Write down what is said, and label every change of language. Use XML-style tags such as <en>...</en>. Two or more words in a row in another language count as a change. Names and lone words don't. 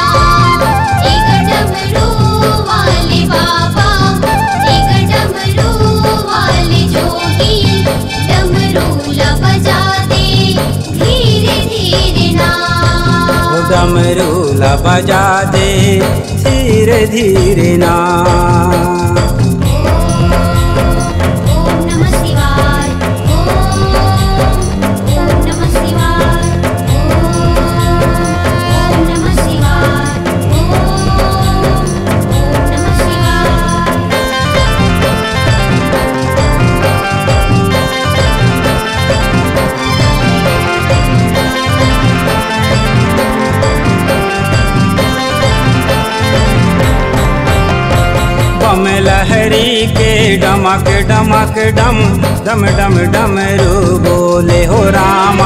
<hne>डमरू वाले बाबा, डमरू वाले जोगी, डमरू ला बजा डमरूला बजा दे धीरे धीरे ना।</hne> <sa>ओम नमः शिवाय। ओम नमः शिवाय। ओम नमः शिवाय। ओम नमः शिवाय।</sa> <hne>बम लहरी के डमक डमक डम डम डम डमरू बोले हो रामा।</hne>